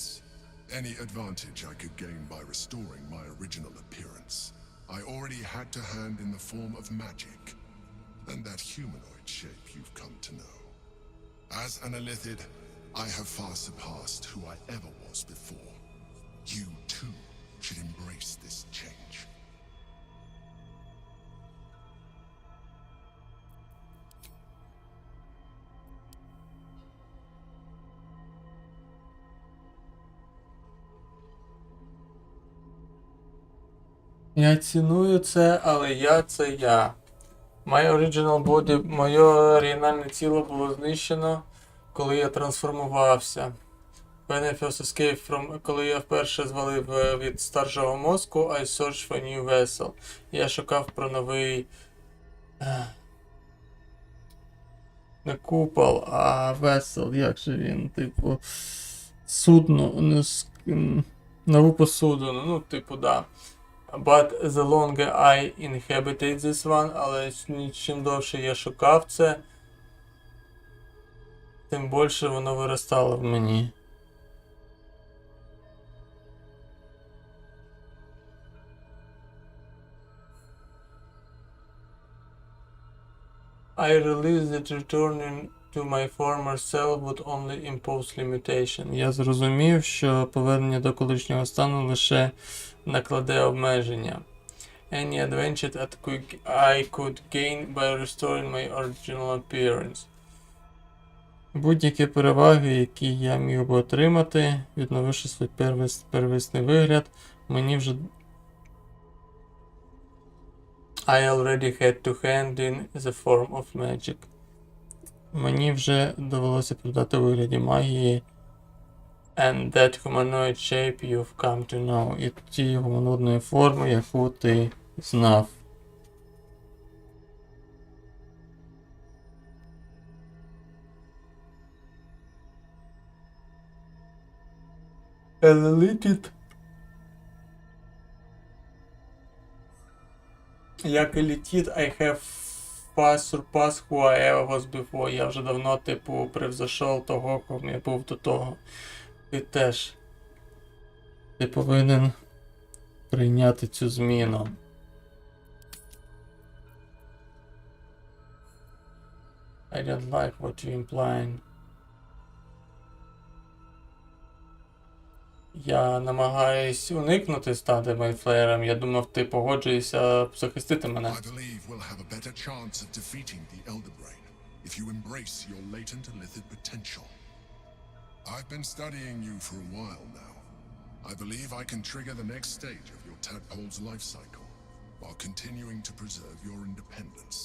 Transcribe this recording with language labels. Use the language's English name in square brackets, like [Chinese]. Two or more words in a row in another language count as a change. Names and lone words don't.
[English] Any advantage I could gain by restoring my original appearance, I already had to hand in the form of magic, and that humanoid shape you've come to know. As an Illithid, I have far surpassed who I ever was before. You too should embrace this change. [Ukrainian] Я ціную це, але я це я. [English] My original body, [Ukrainian] моє оригінальне тіло було знищено, коли я трансформувався. [English] When I first escaped from, [Ukrainian] коли я вперше звалив від старшого мозку, [English] I searched for a new vessel. [Ukrainian] Я шукав про новий... Не купол, а vessel, як же він, типу... Судно, нову посудину, ну, типу, да. [English] But the longer I inhabited this one, [Ukrainian] але чим довше я шукав це, тим більше воно виростало в мені. [English] I realized that returning to my former self would only impose limitation. [Ukrainian] Я зрозумів, що повернення до колишнього стану лише накладе обмеження. [English] Any advantage that I could gain by restoring my original appearance. [Ukrainian] Будь-які переваги, які я міг би отримати, відновивши свій первісний вигляд, мені вже... [English] I already had to hand in the form of magic. [Ukrainian] Мені вже довелося продати у вигляді магії. [English] And that humanoid shape you've come to know. [Ukrainian] І ті гуманоїдної форми, яку ти знав. [English] Elite. [Ukrainian] Як елітіт, [English] I have far surpassed who I ever was before. [Ukrainian] Я вже давно, типу, превзошов того, кому я був до того. Ти теж. Ти повинен прийняти цю зміну. [English] I don't like what you're implying. [Ukrainian] Я намагаюсь уникнути стати майфлеєром. Я думав, ти погоджуєшся захистити мене. [English] I believe we'll have a better chance of defeating the Elder Brain if you embrace your latent Illithid potential. I've been studying you for a while now. I believe I can trigger the next stage of your tadpole's life cycle while continuing to preserve your independence.